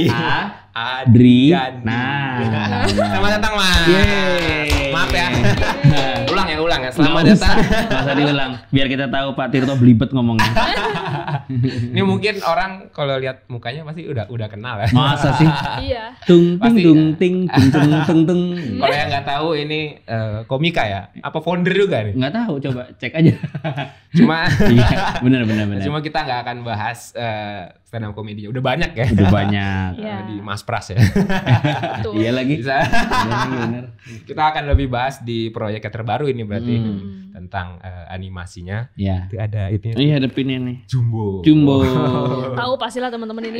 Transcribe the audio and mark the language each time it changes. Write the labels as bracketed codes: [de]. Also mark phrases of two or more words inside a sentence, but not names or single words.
[id] Ya, Adri. Adriandi. Nah. Selamat datang Mas. Yeay. Maaf ya. Ulang ya. Selamat datang. Nggak usah diulang. Biar kita tahu Pak Tirto belibet ngomongnya. Ini mungkin orang kalau lihat mukanya pasti udah kenal ya. Masa sih? Iya. Tung ting Pasti. tung ting tung tung tung tung. Kalau yang nggak tahu ini komika ya. Apa founder juga nih? Nggak tahu, coba cek aja. Cuma Iya, benar. Cuma kita nggak akan bahas [en] stand up comedy. [id] Udah banyak ya. Udah banyak. Iya. Di Mas Pras ya. Betul. Iya lagi. Bisa. Benar. Kita akan lebih bahas di proyek yang terbaru ini berarti tentang animasinya. Ya. Itu ada itu Iya, depannya nih. Jumbo. Jumbo. Tahu pastilah teman-teman ini